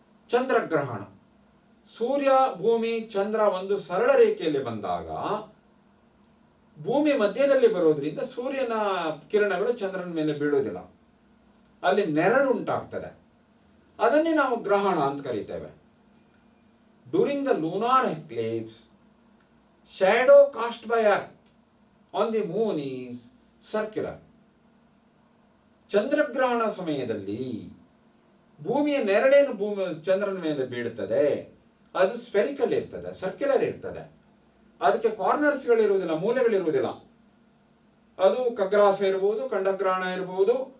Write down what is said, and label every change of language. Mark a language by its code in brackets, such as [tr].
[kn] ಚಂದ್ರಗ್ರಹಣ, ಸೂರ್ಯ, ಭೂಮಿ, ಚಂದ್ರ ಒಂದು ಸರಳ ರೇಖೆಯಲ್ಲಿ ಬಂದಾಗ ಭೂಮಿ ಮಧ್ಯದಲ್ಲಿ ಬರೋದ್ರಿಂದ ಸೂರ್ಯನ ಕಿರಣಗಳು ಚಂದ್ರನ ಮೇಲೆ ಬೀಳುವುದಿಲ್ಲ, ಅಲ್ಲಿ ನೆರಳು ಉಂಟಾಗ್ತದೆ. ಅದನ್ನೇ ನಾವು ಗ್ರಹಣ ಅಂತ ಕರೀತೇವೆ. [en] During the lunar eclipse, shadow cast by earth on the moon is circular. [kn] ಚಂದ್ರಗ್ರಹಣ ಸಮಯದಲ್ಲಿ ಭೂಮಿಯ ನೆರಳೇನು ಚಂದ್ರನ ಮೇಲೆ ಬೀಳುತ್ತದೆ, ಅದು ಸ್ಪೆರಿಕಲ್ ಇರ್ತದೆ, ಸರ್ಕ್ಯುಲರ್ ಇರ್ತದೆ. ಅದಕ್ಕೆ ಕಾರ್ನರ್ಸ್ಗಳಿರುವುದಿಲ್ಲ, ಮೂಲೆಗಳಿರುವುದಿಲ್ಲ. ಅದು ಖಗ್ರಾಸ ಇರ್ಬೋದು, ಖಂಡಗ್ರಹಣ ಇರ್ಬೋದು.